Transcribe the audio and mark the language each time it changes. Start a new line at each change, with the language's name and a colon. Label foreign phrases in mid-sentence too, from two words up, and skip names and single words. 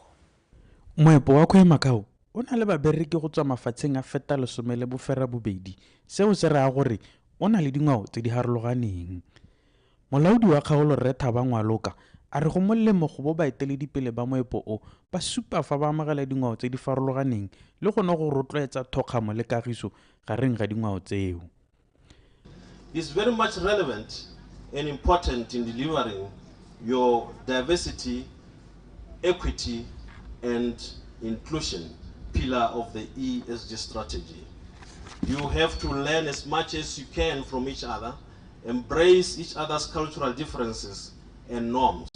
Tswana: Moepo wa Kwemakau o na le babereki go tswa mafatsheng a feta 12, seo se raya gore o na le dingwao tse di harologaneng. Molaodi wa kgaolo Rre Thabangwaloka a re go molemo go bo baeteledipele ba moepo o ba supa fa ba amogela dingwao tse di farologaneng le gone go rotloetsa thokgamo le kagiso gareng ga dingwao tseo.
English: Is very much relevant and important in delivering your diversity, equity, and inclusion pillar of the ESG strategy. You have to learn as much as you can from each other, embrace each other's cultural differences and norms.